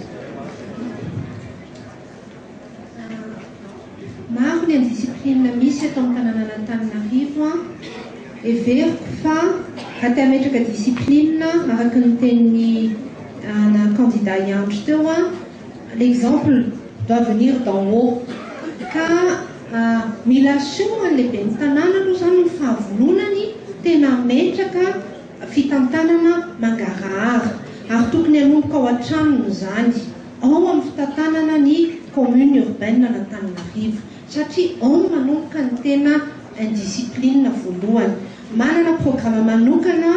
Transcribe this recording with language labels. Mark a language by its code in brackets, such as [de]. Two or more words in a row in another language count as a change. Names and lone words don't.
[mg] maro ny discipline misy eto amin'ny tanàna Antananarivo everiko fa raha ametraka discipline araka ny tenin'ny na candidat iandro teo [fr] l'exemple doit venir d'en haut [mg] ka mila soan lehibe ny tanàna aloha zany ny fahavolonany tena metraka fitantanana mangarahara ary tokony hanomboka ao an-tranony zany ao amin'ny fitantanana ny [fr] commune urbaine [mg] n'Antananarivo satria ao manomboka ny tena indiscipline voalohany manana programme manokana